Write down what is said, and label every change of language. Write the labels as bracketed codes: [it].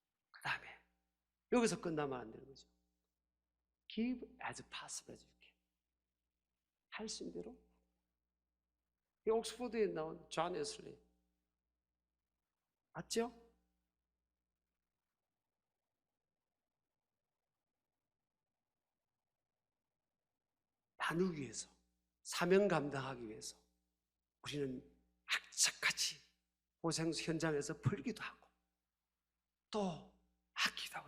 [ko] 그 다음에 여기서 끝나면 안 되는 거죠. [en] Give as possible as you can. [ko] 할 수 있는 대로. 이 옥스퍼드에 나온 존 웨슬리 맞죠? 나누기 위해서, 사명 감당하기 위해서 우리는 악착같이 고생 현장에서 풀기도 하고 또 아끼기도 하고.